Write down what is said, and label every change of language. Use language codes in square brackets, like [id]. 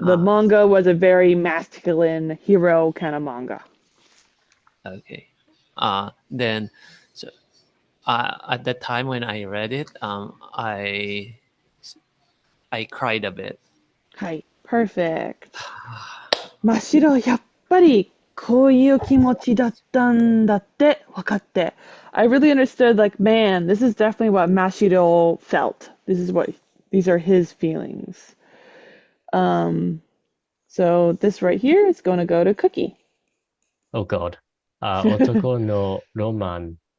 [en] Ah, manga was a very masculine hero kind of manga. okay. Then so at the time when I read it, I cried a bit. [ja] はい。 [en] Perfect. [ja] 真っ白、やっぱりこういう気持ちだったんだって分かって。 [en] I really understood, like, man, this is definitely what Mashiro felt. These are his feelings. Um, so this right here is going to go to Cookie. Oh God. Otoko no roman.